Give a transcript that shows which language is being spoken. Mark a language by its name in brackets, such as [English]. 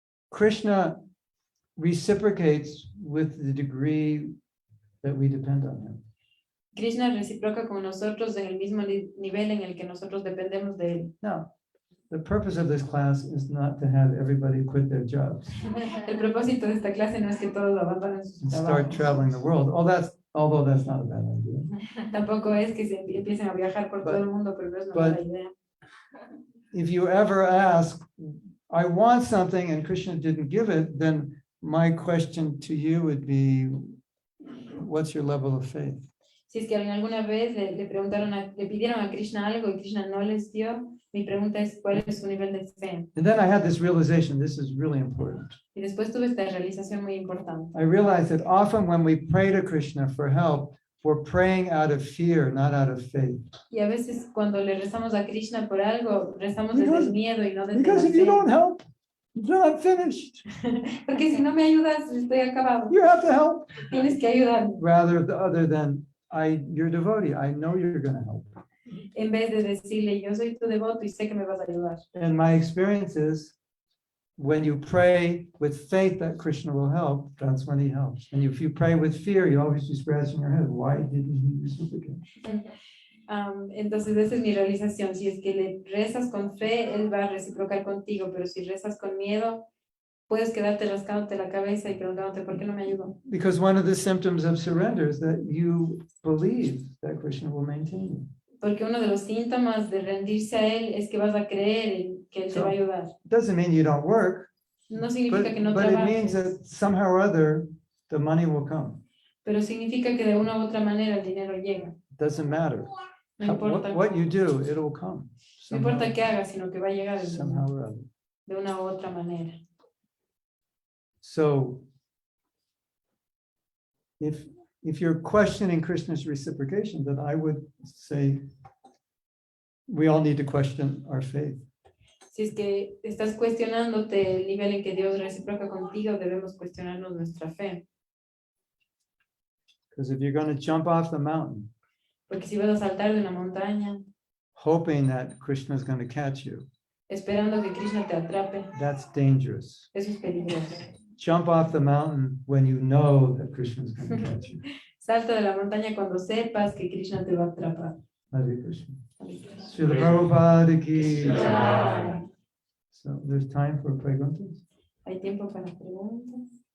[English] Krishna reciprocates with the degree that we depend on him. [Spanish] Krishna reciproca con nosotros en el mismo nivel en el que nosotros dependemos de él. [English] Now, the purpose of this class is not to have everybody quit their jobs [Spanish] El propósito de esta clase no es que todos abandonen sus [English] and start [Spanish] trabajos. [English] traveling the world. Although that's not a bad idea. [Spanish] Tampoco es que se empiecen a viajar por todo el mundo, pero no es una [English] but- [Spanish] mala idea. [English] If you ever ask, I want something and Krishna didn't give it, then my question to you would be, what's your level of faith? [Spanish] Si es que alguna vez le pidieron a Krishna algo y Krishna no les dio, mi pregunta es, ¿cuál es su nivel de fe? [English] And then I had this realization, this is really important. [Spanish] Y después tuve esta realización muy importante. [English] I realized that often when we pray to Krishna for help, we're praying out of fear, not out of faith. [Spanish] Y a veces cuando le rezamos a Krishna por algo, rezamos desde [English] Because- [Spanish] el miedo y no desde la [English] Because if you [Spanish] fe. [English] don't help, you're not finished. [Spanish] Porque si no me ayudas, estoy acabado. [English] You have to help. [Spanish] Tienes que ayudarme. [English] Other than you're devotee, I know you're going to help. [Spanish] En vez de decirle, yo soy tu devoto y sé que me vas a ayudar. [English] And my experience is when you pray with faith that Krishna will help, that's when he helps. And if you pray with fear, you always be scratching your head. Why didn't he reciprocate? [Spanish] Entonces esa es mi realización. Si es que le rezas con fe, él va a reciprocar contigo, pero si rezas con miedo, puedes quedarte rascándote la cabeza y preguntándote por qué no me ayudó. [English] Because one of the symptoms of surrender is that you believe that Krishna will maintain you. [Spanish] Porque uno de los síntomas de rendirse a él es que vas a creer en que él te va a ayudar. [English] It doesn't mean you don't work, [Spanish] No significa que no [English] but it means [Spanish] trabajes, [English] that somehow or other the money will come. [Spanish] pero significa que de una u otra manera el dinero llega. [English] It doesn't matter. [Spanish] No importa, [English] What you do, it will come. [Spanish] no importa qué hagas, sino que va a llegar el [English] Somehow [Spanish] dinero [English] or other. [Spanish] de una u otra manera. [English] So if you're questioning Krishna's reciprocation, then I would say we all need to question our faith. [Spanish] Si es que estás cuestionándote el nivel en que Dios reciproca contigo, debemos cuestionarnos nuestra fe. [English] Because if you're going to jump off the mountain, [Spanish] Porque si vas a saltar de una montaña, [English] hoping that Krishna is going to catch you, [Spanish] esperando que Krishna te atrape, [English] that's dangerous. [Spanish] eso es peligroso. [English] Jump off the mountain when you know that Krishna is going to catch you. [Spanish] Salta de la montaña cuando sepas que Krishna te va a atrapar. [Sanskrit] Hare Krishna. Srila Prabhupada ki. Ah, [English] So there's time for [Spanish] preguntas. ¿Hay tiempo para preguntas?